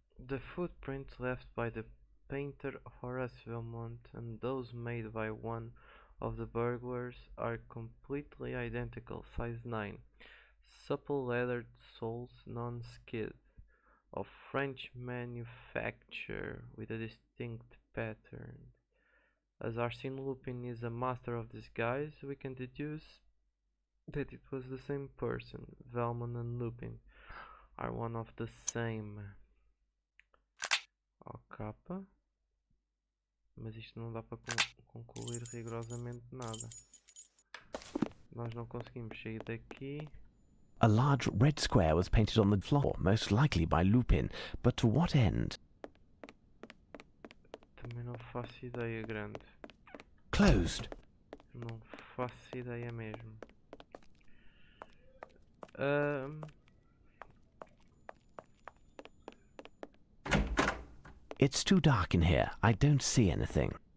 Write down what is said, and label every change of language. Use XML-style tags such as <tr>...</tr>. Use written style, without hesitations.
<en>The footprints left by the painter Horace Velmont and those made by one of the burglars are completely identical, size 9, supple leather soles, non-skid, of French manufacture with a distinct pattern. As Arsène Lupin is a master of disguise, we can deduce that it was the same person. Velmont and Lupin are one of the same.</en> <pt>Capa, mas isto não dá para concluir rigorosamente nada. Nós não conseguimos sair daqui.</pt> <en>A large red square was painted on the floor, most likely by Lupin, but to what end?</en> <pt>Também não faço ideia, grande.</pt> <en>Closed.</en> <pt>Não faço ideia mesmo.</pt> <en>It's too dark in here. I don't see anything.</en>